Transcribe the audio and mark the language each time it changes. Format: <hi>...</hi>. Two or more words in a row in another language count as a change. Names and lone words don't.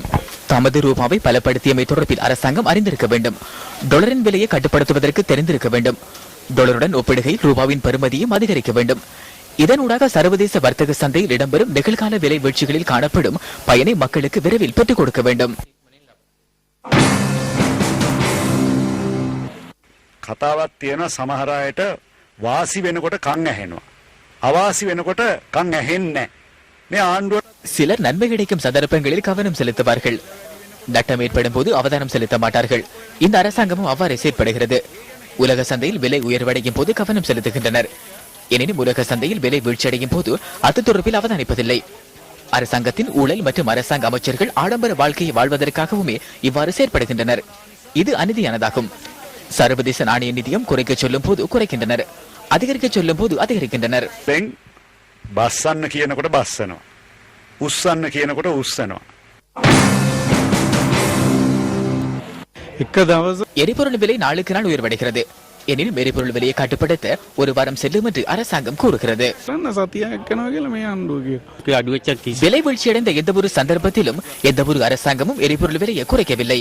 <ta>தமது ரூபாவை பலப்படுத்தியமை தொடர்பில் அரசாங்கம் அறிந்திருக்க வேண்டும். டாலரின் விலையை கட்டுப்படுத்துவதற்கு தெரிந்திருக்க வேண்டும். டாலருடன் ஒப்பிடுகையில் ரூபாவின் பெறுமதியும் அதிகரிக்க வேண்டும். இதனூடாக சர்வதேச வர்த்தக சந்தையில் இடம்பெறும் நிகழ்கால விலை வீழ்ச்சிகளில் காணப்படும் பயனை மக்களுக்கு விரைவில் பெற்றுக் கொடுக்க வேண்டும்.</ta> <si>කතාවක් තියෙන සමහර අයට වාසි වෙනකොට කන් ඇහෙනවා. අවාසි වෙනකොට කන් ඇහෙන්නේ නැහැ.</si> <ta>சிலர் நன்மை கிடைக்கும் சந்தர்ப்பங்களில் கவனம் செலுத்துவார்கள். நட்டம் ஏற்படும் போது அவதானம் செலுத்த மாட்டார்கள். இந்த அரசாங்கமும் அவ்வாறு செயற்படுகிறது. உலக சந்தையில் விலை உயர்வடையும் போது கவனம் செலுத்துகின்றனர். எனினும் உலக சந்தையில் விலை வீழ்ச்சியடையும் போது அது தொடர்பில் அவதானிப்பதில்லை. அரசாங்கத்தின் ஊழல் மற்றும் அரசாங்க அமைச்சர்கள் ஆடம்பர வாழ்க்கையை வாழ்வதற்காகவுமே இவ்வாறு செயற்படுகின்றனர். இது அநீதியானதாகும். சர்வதேச நாணய நிதியம் குறைக்க சொல்லும் போது குறைக்கின்றனர், அதிகரிக்க சொல்லும் போது அதிகரிக்கின்றனர்.</ta> <si>බස්සන්න කියනකොට බස්සනවා. උස්සන්න කියනකොට උස්සනවා.</si> <ta>எரிபொருள் விலை நாளுக்கு நாள் உயர்வடைகிறது. எனினும் எரிபொருள் விலையை கட்டுப்படுத்த ஒரு வாரம் செல்லும் என்று அரசாங்கம் கூறுகிறது. விலை வீழ்ச்சியடைந்த எந்த ஒரு சந்தர்ப்பத்திலும் எந்த ஒரு அரசாங்கமும் எரிபொருள் விலையை குறைக்கவில்லை.</ta>